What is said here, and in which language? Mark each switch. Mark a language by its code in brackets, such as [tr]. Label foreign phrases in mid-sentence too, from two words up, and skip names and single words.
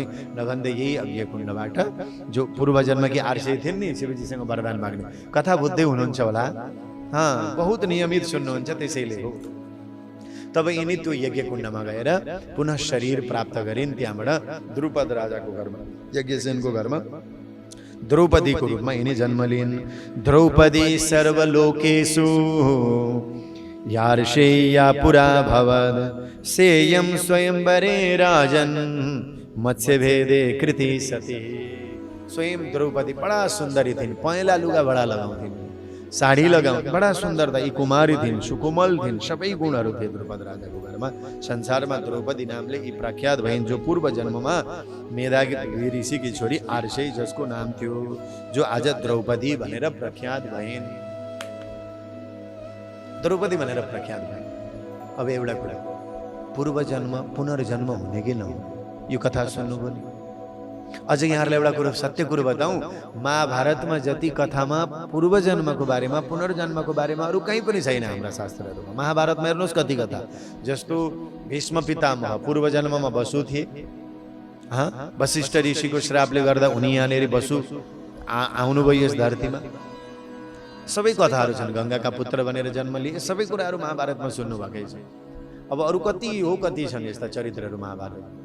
[ne] नभन्दै यही अग्निकुण्डबाट जो पूर्वजन्मकी आर्षे थिइन् नि शिवजीसँग वरदान माग्ने, कथा बुझ्दै हुनुहुन्छ होला, बहुत नियमित सुन्नुहुन्छ, त्यसैले हो। तब यिनी त्यो यज्ञकुण्डमा गएर पुनः शरीर प्राप्त गरिन्। त्यहाँबाट द्रुपद राजाको घरमा, यज्ञसेनको घरमा द्रौपदीको रूपमा यिनी जन्म लिइन्। [sa] द्रौपदी सर्वलोकेषु यार्षेया पुरा भवद, सेयं स्वयंवरे राजन मत्स्यभेदे कृति सती। [ne] स्वयं द्रौपदी बडा सुन्दरी थिइन्, पहेँला लुगा बडा लगाउँथिन्, साडी लगाउँ, बडा सुन्दर त, यी कुमारी थिइन्, सुकोमल थिइन्, सबै गुणहरू थिए द्रुपद राजाको घरमा। संसारमा द्रौपदी नामले यी प्रख्यात भइन्, जो पूर्व जन्ममा मेधावी ऋषिकी छोरी आर्षे जसको नाम थियो, जो आज द्रौपदी भनेर प्रख्यात भइन्। द्रौपदी भनेर प्रख्यात भइन्। अब एउटा कुरा, पूर्व जन्म पुनर्जन्म हुने कि नहुने, यो कथा सुन्नुभयो नि। अझ यहाँहरूलाई एउटा कुरो, सत्य कुरो बताउँ, महाभारतमा जति कथामा पूर्वजन्मको बारेमा पुनर्जन्मको बारेमा अरू कहीँ पनि छैन हाम्रा शास्त्रहरूमा। महाभारतमा हेर्नुहोस् कति कथा, जस्तो भीष्म पितामह पूर्वजन्ममा वसु थिए, वशिष्ठ ऋषिको श्रापले गर्दा उनी यहाँनिर वसु आउनुभयो यस धरतीमा। सबै कथाहरू छन्, गङ्गाका पुत्र बनेर जन्म लिए, सबै कुराहरू महाभारतमा सुन्नुभएकै छ। अब अरू कति हो, कति छन् यस्ता चरित्रहरू महाभारत।